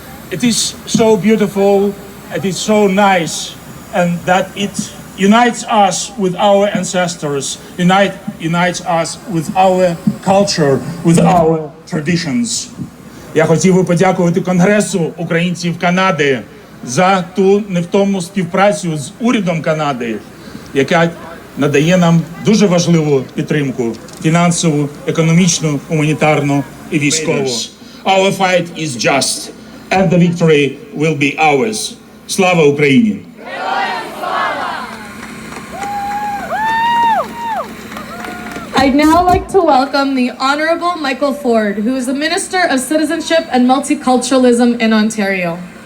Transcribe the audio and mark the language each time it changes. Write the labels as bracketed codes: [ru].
[en] It is so beautiful, it is so nice, and that it unites us with our ancestors, unites us with our culture, with our traditions. [uk] Я хотів би подякувати Конгресу українців Канади за ту невтомну співпрацю з урядом Канади, яка надає нам дуже важливу підтримку – фінансову, економічну, гуманітарну і військову. [en] Our fight is just, and the victory will be ours. [uk] Слава Україні! [en] I'd now like to welcome the Honorable Michael Ford, who is the Minister of Citizenship and Multiculturalism in Ontario.